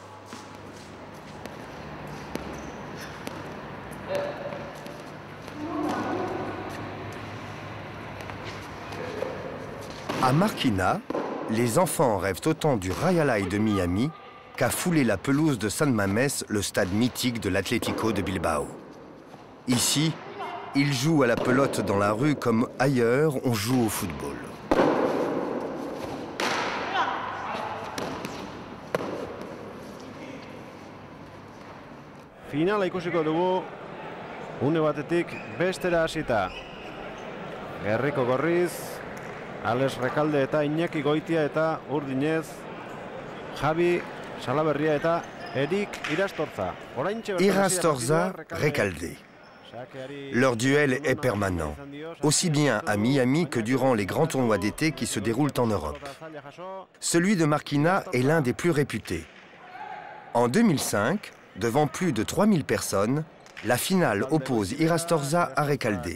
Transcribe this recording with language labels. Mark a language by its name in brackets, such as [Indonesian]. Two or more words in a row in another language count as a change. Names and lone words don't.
[French] À Marquina, les enfants rêvent autant du Rayalay de Miami qu'à fouler la pelouse de San Mamés, le stade mythique de l'Atlético de Bilbao. Ici, ils jouent à la pelote dans la rue comme ailleurs on joue au football. [Basque] Finala ikusiko dugu, une batetik bestera hasita. Gerriko Gorriz, Alex Recalde eta Iñaki Goitia eta Urdinez, Javi Salaberria eta Eric Irastorza. Irastorza, Recalde. [French] Leur duel est permanent, aussi bien à Miami que durant les grands tournois d'été qui se déroulent en Europe. Celui de Marquina est l'un des plus réputés. En 2005, devant plus de 3000 personnes, la finale oppose Irastorza à Recalde.